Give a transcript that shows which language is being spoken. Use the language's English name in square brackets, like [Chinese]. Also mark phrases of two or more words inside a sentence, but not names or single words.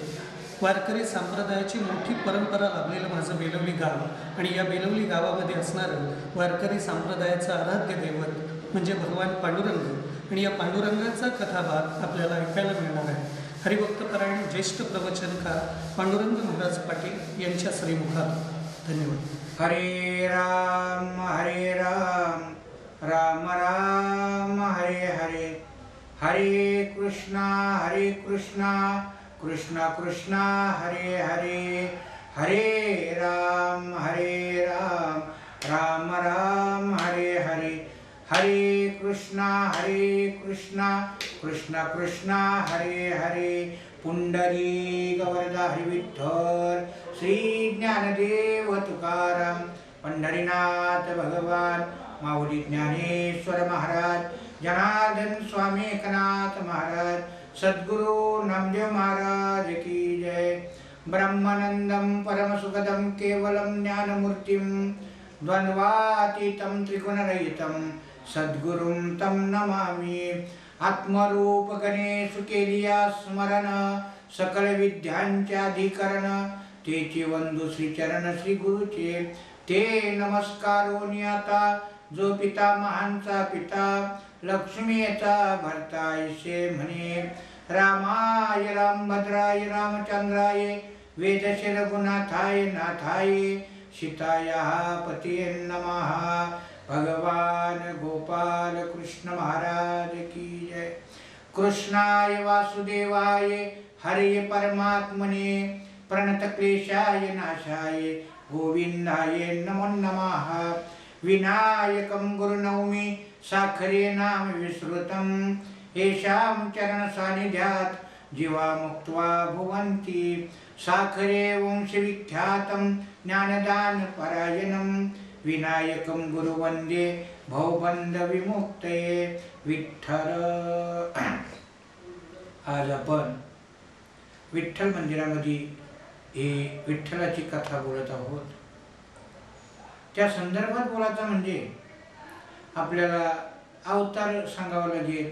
[Marathi] वारकरी संप्रदायाची मोठी परंपरा लाभलेलं माझं बेलवली गाव आणि या बेलवली गावामध्ये असणारं वारकरी संप्रदायाचं आराध्य दैवत म्हणजे भगवान पांडुरंग आणि या पांडुरंगाचा कथाभाग आपल्याला ऐकायला मिळणार आहे. हरिभक्तपरायण ज्येष्ठ प्रवचनकार पांडुरंग महाराज पाटील यांच्या श्रीमुखात. धन्यवाद. [Sanskrit] हरे राम राम राम हरे हरे, हरे कृष्णा कृष्ण कृष्ण हरे हरे, हरे राम राम राम हरे हरे, हरे कृष्णा कृष्ण कृष्ण हरे हरे. [Marathi] पुंडलिक वरदा हरी विठ्ठल, श्री ज्ञानदेव तुकाराम, पंढरीनाथ भगवान, माऊली ज्ञानेश्वर महाराज, जनार्दन स्वामी एकनाथ महाराज, सद्गुरु नामदेव महाराज [Hindi] की जय. [Sanskrit] ब्रह्मानंदम परमसुखदम केवलम ज्ञानमूर्तिम द्वंद्वातीतं त्रिगुणरहितं सद्गुरुं तं नमामि. [Marathi] आत्मरूप गणेश केलिया स्मरण, सकल विद्यांचे अधिकरण, तेचे वंदू श्री चरण श्री गुरुचे. ते नमस्कारोनी आता जो पिता महांचा पिता, लक्ष्मीचा भरता ऐसे म्हणे. [Sanskrit] रामाय रामभद्राय रामचंद्राय, वेदशीर गुणाथाय नाथाय, सीताया पतिये नमः. [Marathi] भगवान गोपाल कृष्ण महाराज [Hindi] की जय. [Sanskrit] कृष्णाय वासुदेवाय हरे परमात्मने, प्रणत क्लेशाय नाशाय गोविंदाय नमो नमः. विनायकं गुरुनौमि साखरे नाम विश्रुतं, येषां चरण सानिध्यात् जीवा मुक्त्वा भुवन्ति. साखरे वंशविख्यातं ज्ञानदान परायणं, विनायकं गुरुवंदे भवबंध विमुक्तये. [Marathi] विठ्ठल. आज आपण विठ्ठल मंदिरामध्ये ही विठ्ठलाची कथा बोलत आहोत. त्या संदर्भात बोलायचं म्हणजे आपल्याला अवतार सांगावा लागेल.